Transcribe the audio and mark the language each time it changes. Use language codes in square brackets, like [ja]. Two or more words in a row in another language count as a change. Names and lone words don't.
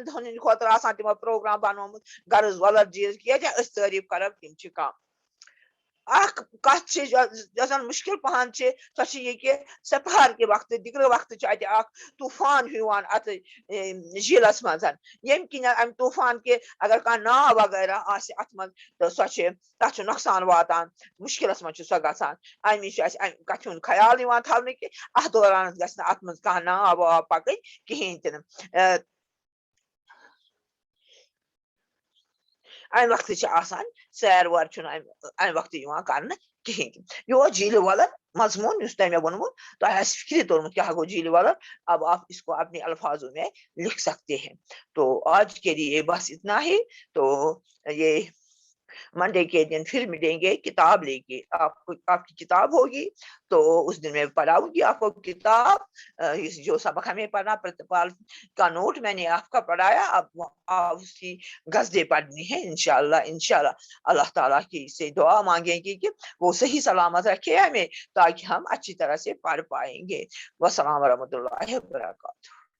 [ks] دۄہن ہٕنٛدِ خٲطرٕ آسان تِمو پروگرام بنومُت غرض ولر جیٖل ییٚتہِ أسۍ تعریٖف کرو تِم چھِ کم اخ کتھ یۄس زن مشکل پہن سۄ چھِ یہِ کہِ سپہار کہِ وقتہٕ دِگرٕ وقتہٕ چھُ اتہِ اکھ طوٗفان ہیوٗ یِوان اتھ جیٖلس منٛز ییٚمہِ کِنۍ امہِ طوٗفان کہِ اگر کانٛہہ ناو وغیرہ آسہِ اتھ منٛز تہٕ سۄ چھِ تتھ چھُ نۄقصان واتان مُشکلس منٛز چھِ سۄ گژھان امہِ چھُ اسہِ امہِ کتھِ ہُنٛد خیال یِوان تھاونہٕ کہِ اتھ دوران گژھِ نہٕ اتھ منٛز کانٛہہ ناو واو پکٕنۍ کِہیٖنۍ تہِ نہٕ امہِ وقتہٕ چھِ آسان سیر ویر چھُنہٕ امہِ وقتہٕ یِوان کرنہٕ کِہیٖنۍ تہِ یہِ اوس جیٖلہِ ولر مضموٗن یُس تۄہہِ مےٚ ووٚنمُت تۄہہِ آسہِ فِکرِ توٚرمُت کیٛاہ گوٚو [ur] جیٖلہِ ولر اب آپ اس کو اپنے الفاظوں میں لکھ سکتے ہیں تو آج کے لیے بس اتنا ہی تو یہ منڈے کے دن پھر ملیں گے کتاب لے کے آپ کی کتاب ہوگی تو اس دن میں پڑھاؤں گی آپ کو کتاب جو سبق ہمیں پڑھنا پرتپال کا نوٹ میں نے آپ کا پڑھایا اب اس کی غزلیں پڑھنی ہے انشاءاللہ اللہ تعالیٰ کی سے دعا مانگیں گے کہ وہ صحیح سلامت رکھے ہمیں تاکہ ہم اچھی طرح سے پڑھ پائیں گے [ar] والسلام ورحمۃ اللہ وبرکاتہ